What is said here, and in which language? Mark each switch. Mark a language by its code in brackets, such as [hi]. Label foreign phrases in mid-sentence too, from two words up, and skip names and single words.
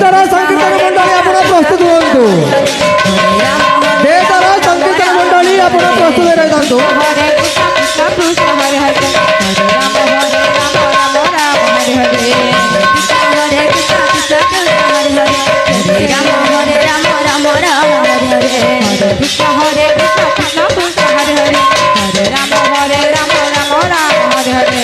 [or] ସଂକୀର୍ତ୍ତନ ମଣ୍ଡଳୀ ଆପଣ ପ୍ରସ୍ତୁତ ହୁଅନ୍ତୁ। ବେଦର ସଂକୀର୍ତ୍ତନ ମଣ୍ଡଳୀ ଆପଣ ପ୍ରସ୍ତୁତ ରହିଥାନ୍ତୁ। [sa] हरे कृष्ण कृष्ण कृष्ण हरे हरे हरे राम राम राम हरे हरे हरे कृष्ण कृष्ण कृष्ण हरे हरे हरे राम राम राम हरे हरे हरे कृष्ण कृष्ण कृष्ण हरे हरे हरे राम राम हरे हरे